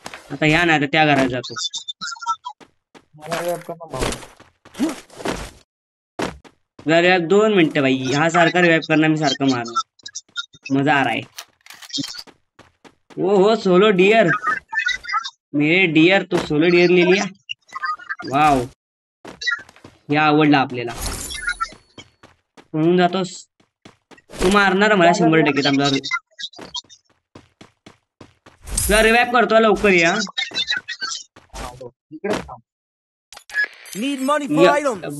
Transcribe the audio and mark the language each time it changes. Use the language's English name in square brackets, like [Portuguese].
[Marathi] आता ह्या नाही तर त्या घरात जातो. मला revive कर ना भावा. जरा 2 मिनिटं बाई, हा सारखा रिवाइव करणार, मी सारखं मारणार. [Hindi] मजा आ रहा है. ओ हो सोलो डियर, मेरे डियर, तो सोलो डियर ले लिया. [Marathi] वाव, हे आवडलं आपल्याला. म्हणून जातोस तू, मारणार मला 100%. आमचा तुला रिवाइव करतो, लवकर या. इकडेच थांब. [English] Need money for items.